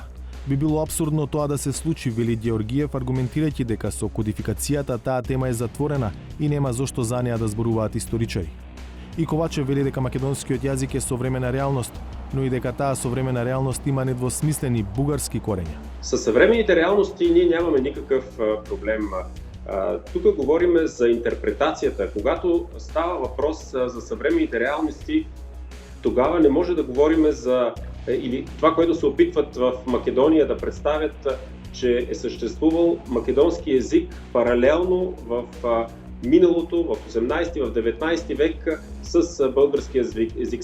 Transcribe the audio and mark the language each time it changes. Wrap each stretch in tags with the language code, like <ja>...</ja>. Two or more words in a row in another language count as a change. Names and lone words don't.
<mk>Би било апсурдно тоа да се случи, вели Георгиев, аргументирајќи дека со кодификацијата таа тема е затворена и нема зошто за неа да зборуваат историчари. И Ковачев вели дека македонскиот јазик е современа реалност, но и дека таа современа реалност има недвосмислени бугарски корења.</mk> <bg>Със съвременните реалности ние нямаме никакъв проблем. Тук говорим за интерпретацията. Когато става въпрос за съвременните реалности, тогава не може да говорим за или това, което се опитват в Македония да представят, че е съществувал македонски език паралелно в миналото, в 18 в 19 век с българския език.</bg>